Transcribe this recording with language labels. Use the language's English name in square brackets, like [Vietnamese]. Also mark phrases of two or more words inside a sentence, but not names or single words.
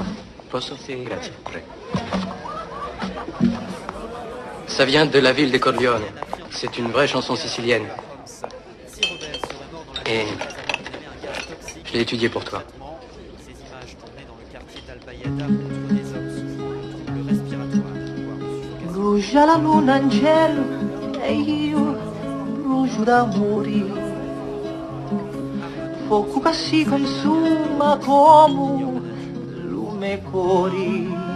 [Italian] Posso? Grazie. [French] Ça vient de la ville de Corleone. C'est une vraie chanson sicilienne. Et je l'ai étudiée pour toi. [Italian] Brucia la luna in cielo e io brucio d'amore. Fuoco che si consuma come lume cori.